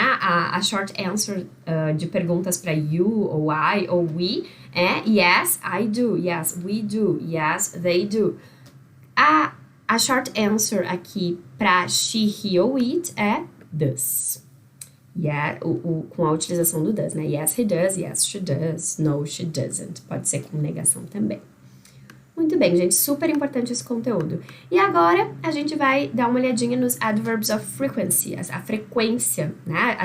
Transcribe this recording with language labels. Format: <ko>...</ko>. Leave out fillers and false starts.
<pt>A short answer de perguntas para you, ou I, ou we é</pt> <en>yes, I do, yes, we do, yes, they do.</en> <pt>A short answer aqui para she, he ou it é does. Yeah, com a utilização do does, né?</pt> <en>Yes, he does, yes, she does, no, she doesn't.</en> <pt>Pode ser com negação também. Muito bem, gente, super importante esse conteúdo. E agora a gente vai dar uma olhadinha nos</pt> <en>adverbs of frequency,</en> <pt>a frequência, né?</pt>